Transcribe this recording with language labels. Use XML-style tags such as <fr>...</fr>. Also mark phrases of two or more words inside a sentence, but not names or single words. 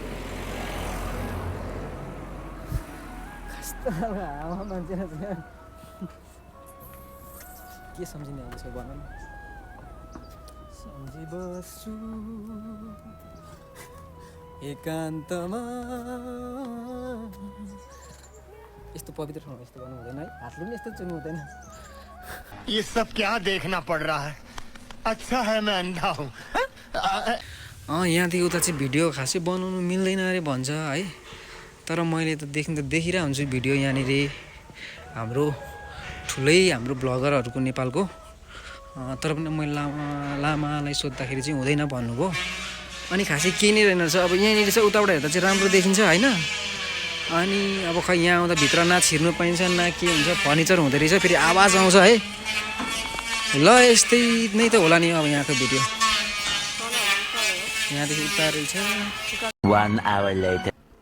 <ne>कस्तो हावा मान्छे के सम्झिँदै आउँदैछ भन न सम्झिबस्छु एकान्तमा यस्तो पवित्र ठाउँमा यस्तो गर्नु हुँदैन है हातले पनि यस्तो चुन्नु हुँदैन</ne> <hi>ये सब क्या देखना पड़ रहा है अच्छा है मैं अंधा हूँ</hi> <ne>यहाँदेखि उता चाहिँ भिडियो खासै बनाउनु मिल्दैन अरे भन्छ है तर मैले त देखिरहेको हुन्छु भिडियो यहाँनिर हाम्रो ठुलै हाम्रो ब्लगरहरूको नेपालको तर पनि मैले लामालाई सोद्धाखेरि चाहिँ हुँदैन भन्नुभयो अनि खासै केही नै रहेन रहेछ अब यहाँनिर चाहिँ उताबाट हेर्दा चाहिँ राम्रो देखिन्छ होइन अनि अब खै यहाँ आउँदा भित्र न छिर्नु पाइन्छ न के हुन्छ फर्निचर हुँदो रहेछ फेरि आवाज आउँछ है ल यस्तै नै त होला नि अब यहाँको भिडियो यहाँदेखि उता रहेछ</ne> <en>1 hour later.</en>